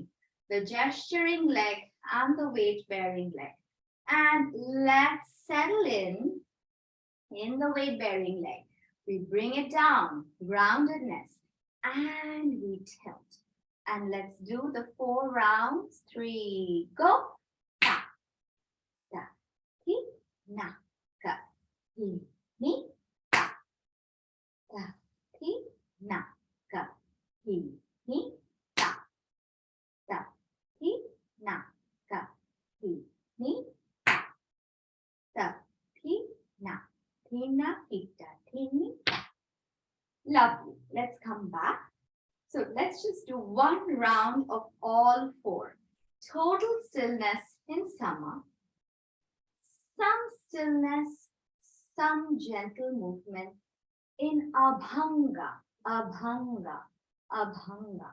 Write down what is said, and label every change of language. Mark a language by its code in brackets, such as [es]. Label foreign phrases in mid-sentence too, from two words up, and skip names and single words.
[en] The gesturing leg and the weight bearing leg. And let's settle in the weight bearing leg. We bring it down, groundedness, and we tilt. And let's do the 4 rounds. 3, go. Ta, ta, hi, na, ka, hi, ni, ta, ta, hi, na, ka, hi, ni, ta, ta, hi, na, ka, hi, ni, ta, ta, hi, na, thi, na, ita, thi, ni, ta. Lovely. Let's come back. So let's just do one round of all four. Total stillness in sama, some stillness, some gentle movement in abhanga, abhanga, abhanga.